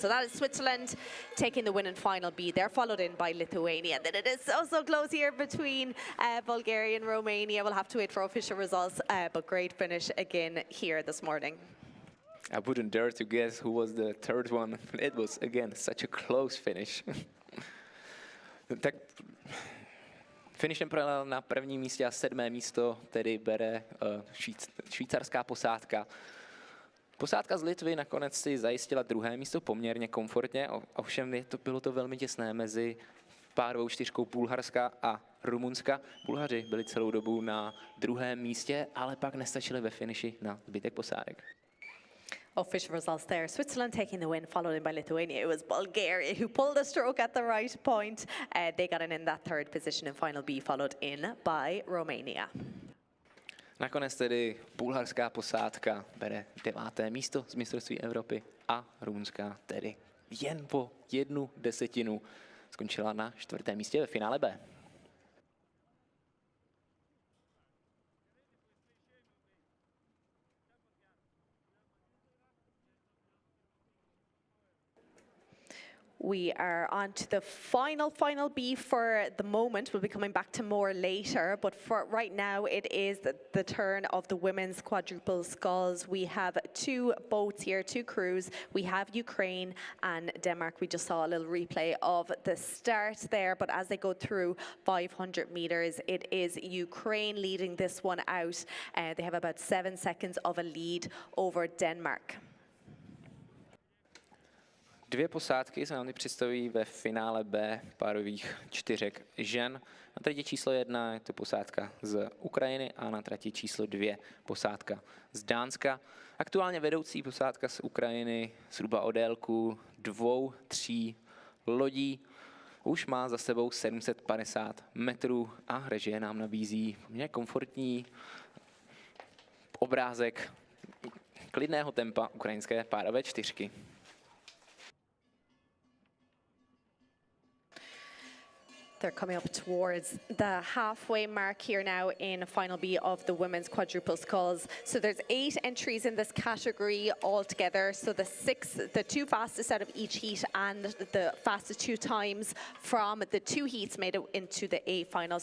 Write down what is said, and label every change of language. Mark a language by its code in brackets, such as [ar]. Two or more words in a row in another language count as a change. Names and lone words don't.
[en] So that is Switzerland taking the win in Final B. They're followed in by Lithuania. Then it is so close here between Bulgaria and Romania. We'll have to wait for official results, but great finish again here this morning. I wouldn't dare to guess who was the third one. It was, again, such a close finish. [cs] Tak finishem projel na prvním místě a 7. místo tedy bere švýcarská posádka. Posádka z Litvy nakonec si zajistila 2. místo poměrně komfortně, ovšem bylo to velmi těsné mezi párovou čtyřkou Bulharska a Rumunska. Bulhaři byli celou dobu na 2. místě, ale pak nestačili ve finiši na zbytek posádek. [en] Official results there. Switzerland taking the win, followed in by Lithuania. It was Bulgaria who pulled the stroke at the right point. They got in that 3rd position in Final B, followed in by Romania. Nakonec tedy bulharská posádka bere 9. místo z mistrovství Evropy a rumunská tedy jen po 1/10 skončila na 4. místě ve finále B. We are on to the Final B for the moment. We'll be coming back to more later, but for right now it is the turn of the women's quadruple sculls. We have 2 boats here, 2 crews. We have Ukraine and Denmark. We just saw a little replay of the start there, but as they go through 500 meters, it is Ukraine leading this one out. They have about 7 seconds of a lead over Denmark. [cs] 2 posádky se nám představí ve finále B párových 4 žen. Na trati číslo 1 je to posádka z Ukrajiny a na trati číslo 2 posádka z Dánska. Aktuálně vedoucí posádka z Ukrajiny zhruba o délku 2-3 lodí. Už má za sebou 750 metrů a režie nám nabízí poměrně komfortní obrázek klidného tempa ukrajinské párové 4. [en] They're coming up towards the halfway mark here now in Final B of the women's quadruple sculls. So there's 8 entries in this category altogether. So the 2 fastest out of each heat and the fastest 2 times from the 2 heats made it into the A final.